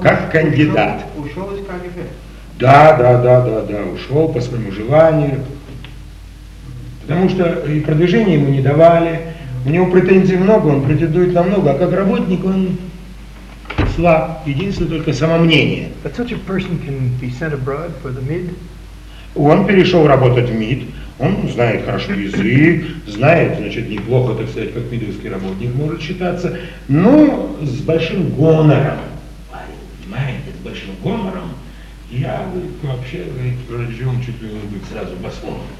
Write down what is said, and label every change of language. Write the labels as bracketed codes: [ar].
[ru] как кандидат. Ушел из КГБ. Да, ушел по своему желанию. Потому что и продвижение ему не давали. У него претензий много, он претендует на много, а как работник он слаб. Единственное только самомнение. [en] But such a person can be sent abroad for the MID? [ru] Он перешел работать в МИД. Он знает хорошо язык, знает, значит, неплохо, так сказать, как медовский работник может считаться, но с большим гонором. Понимаете, с большим гонором. Я, говорит, вообще, говорит, рожден чуть ли не сразу послом.